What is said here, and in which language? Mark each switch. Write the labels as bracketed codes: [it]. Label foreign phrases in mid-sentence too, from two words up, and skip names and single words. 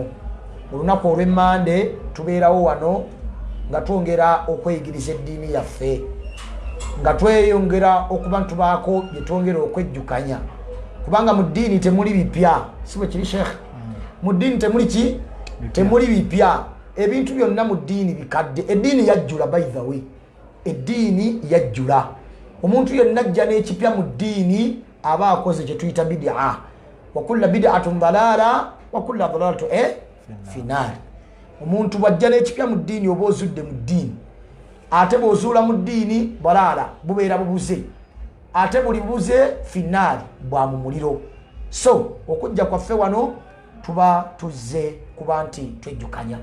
[lg] Olunaku olw'Emmande tubeerawo wano nga twongera okweyigiriza eddiini yaffe, nga tweyongera okuba ntubaako bye twongera okwejjukanya, kubanga mu ddiini temuli bipya. Si bwe kiri Sheikh? Mu ddiini temuli ki? Temuli bipya. Ebintu byonna mu ddiini bikadde. Eddiini yajjula, [en] by the way, [lg] eddiini yajjula. Omuntu yenna ajja n'ekipya mu ddiini aba akoze kye tuyita bid'a. [ar] وكل بدعة ضلالة وكل ضلالة في النار. [lg] Omuntu bw'ajja n'ekipya mu ddiini oba ozudde mu ddiini, ate bw'ozuula mu ddiini balaala bubeera bubuze, ate buli bubuze finnaari bwa mu muliro. So okujja kwaffe wano tuba tuzze kuba nti twejjukanya.